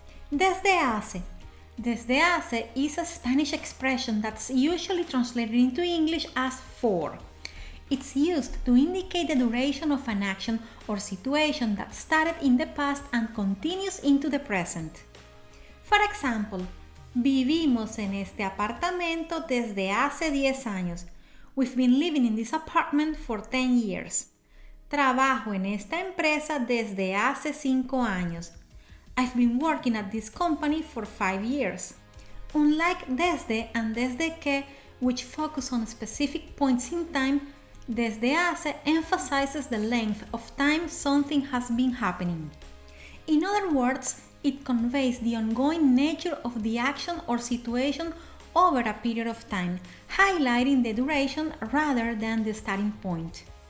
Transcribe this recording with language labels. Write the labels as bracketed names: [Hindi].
[Spanish] Desde hace. [English] Desde hace is a Spanish expression that's usually translated into English as for. It's used to indicate the duration of an action or situation that started in the past and continues into the present. [Spanish] For example, vivimos en este apartamento desde hace 10 años. [English] We've been living in this apartment for 10 years. [Spanish] Trabajo en esta empresa desde hace 5 años. [English] I've been working at this company for 5 years. Unlike desde and desde que, which focus on specific points in time, desde hace emphasizes the length of time something has been happening. In other words, it conveys the ongoing nature of the action or situation over a period of time, highlighting the duration rather than the starting point.